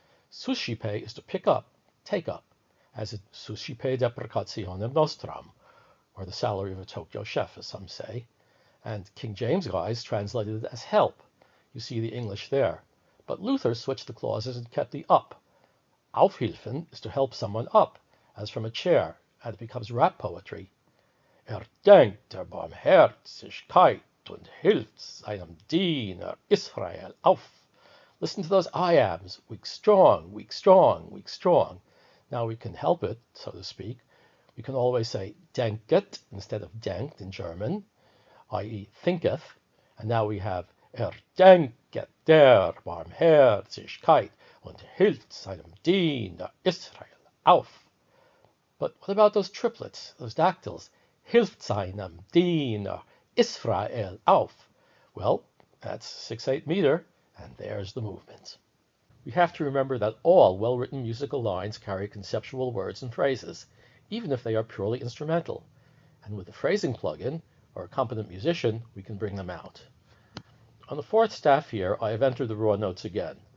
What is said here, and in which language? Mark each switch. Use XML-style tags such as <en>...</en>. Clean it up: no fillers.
<en>Suscipe is to pick up, take up, as in</en> <la>suscipe deprecationem nostram,</la> <en>or the salary of a Tokyo chef, as some say. And King James guys translated it as help. You see the English there. But Luther switched the clauses and kept the up. Aufhilfen is to help someone up, as from a chair, and it becomes rap poetry.</en> <de>Denkt der Barmherzigkeit und hilft seinem Diener Israel auf.</de> <en>Listen to those I ams, weak, strong, weak, strong, weak, strong. Now we can help it, so to speak. We can always say denket instead of denkt in German, i.e. thinketh, and now we have</en> <de>denket der Barmherzigkeit und hilft seinem Diener Israel auf.</de> <en>But what about those triplets, those dactyls?</en> <de>Hilft seinem Diener Israel auf.</de> <en>Well, that's 6/8 meter, and there's the movement. We have to remember that all well-written musical lines carry conceptual words and phrases, even if they are purely instrumental. And with the phrasing plugin, or a competent musician, we can bring them out. On the fourth staff here, I have entered the raw notes again.</en>